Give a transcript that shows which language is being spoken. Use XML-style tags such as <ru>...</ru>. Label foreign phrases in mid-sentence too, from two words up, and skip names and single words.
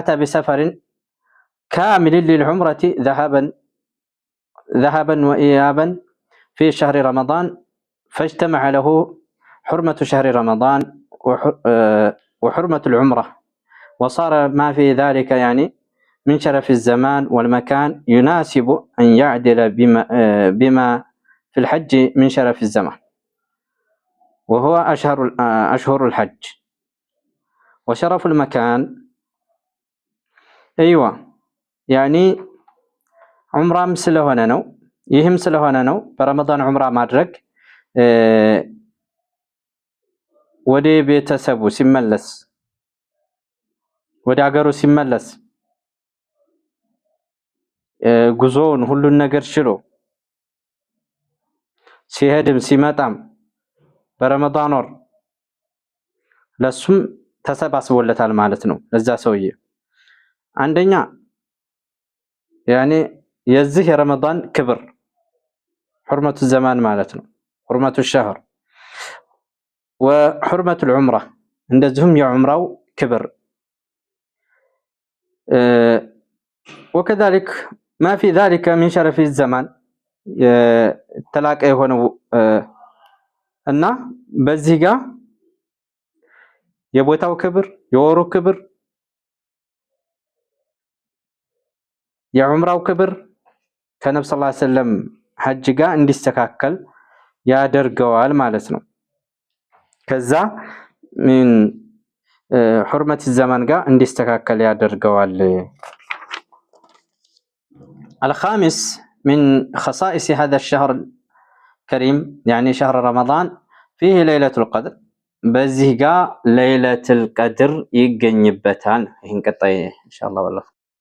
<ar>أتى بسفر كامل للعمرة ذهابا ذهبا وإيابا في شهر رمضان، فاجتمع له حرمة شهر رمضان وحرمة العمرة، وصار ما في ذلك يعني من شرف الزمان والمكان يناسب أن يعدل بما في الحج من شرف الزمان، وهو أشهر الحج. وشرف المكان أيوة يعني عمرة</ar> <am>ስለሆነ ነው። ይህም ስለሆነ ነው በረመዳን ዑምራ ማድረግ ወደ ቤተሰቡ ሲመለስ ወደ ሀገሩ ሲመለስ ጉዞውን ሁሉን ነገር ችሎ ሲሄድም ሲመጣም በረመዳን ወር ለሱም ተሰባስቦለታል ማለት ነው። ለዛ ሰውዬ አንደኛ ያኔ የዚህ የረመዳን ክብር</am> <ar>حرمة الزمان مالتنا حرمة الشهر وحرمة العمرة</ar> <am>እንደዚሁም የዑምራው ክብር</am> <ar>وكذلك ما في ذلك من شرف الزمان</ar> <am>ተላቀ የሆነው እና በዚህ ጋር የቦታው ክብር የወሩ ክብር የዑምራው ክብር ከነብዩ ሰለላሁ ዐለይሂ ወሰለም ሐጅ ጋር እንዲስተካከል ያደርገዋል ማለት ነው። ከዛ ምን</am> <ar>حرمة الزمان</ar> <am>ጋር እንዲስተካከል ያደርገዋል።</am> <ar>الخامس من خصائص هذا الشهر الكريم يعني شهر رمضان فيه ليلة القدر</ar> <am>በዚህ ጋር</am> <ar>ليلة القدر</ar> <am>ይገኝበታል። ይሄን ቀጣይ ኢንሻአላህ</am>